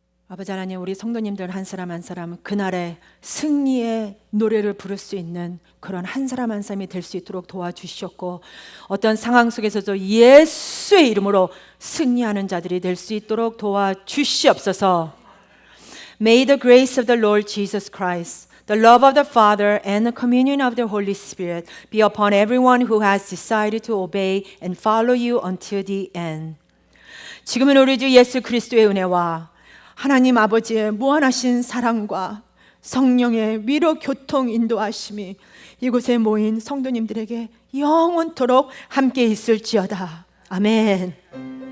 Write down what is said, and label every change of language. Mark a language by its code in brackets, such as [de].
[ko] 아버지 하나님, 우리 성도님들 한 사람 한 사람 그날의 승리의 노래를 부를 수 있는 그런 한 사람 한 사람이 될 수 있도록 도와주시옵고, 어떤 상황 속에서도 예수의 이름으로 승리하는 자들이 될 수 있도록 도와주시옵소서. [en] May the grace of the Lord Jesus Christ, the love of the Father, and the communion of the Holy Spirit be upon everyone who has decided to obey and follow you until the end. [ko] 지금은 우리 주 예수 그리스도의 은혜와 하나님 아버지의 무한하신 사랑과 성령의 위로 교통 인도하심이 이곳에 모인 성도님들에게 영원토록 함께 있을지어다. 아멘.